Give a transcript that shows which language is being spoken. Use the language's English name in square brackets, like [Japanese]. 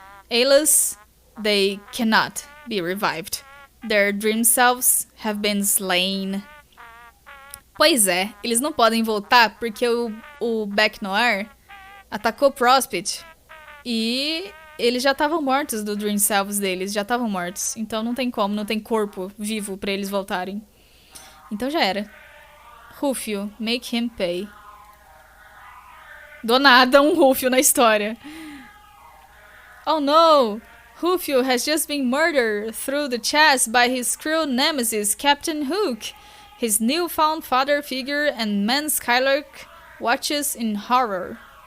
[English] Alas, they cannot be revived. Their dream selves have been slain. [Portuguese] Pois é, eles não podem voltar porque o Beck Noir atacou Prospect. E eles já estavam mortos do Dream Selves deles, já estavam mortos. Então não tem como, não tem corpo vivo pra eles voltarem. Então já era. [English] Rufio, make him pay. [Portuguese] Do nada, um Rufio na história. [English] Oh no! Rufio has just been murdered through the chest by his cruel nemesis, Captain Hook. His newfound father figure and man Skylark watches in horror.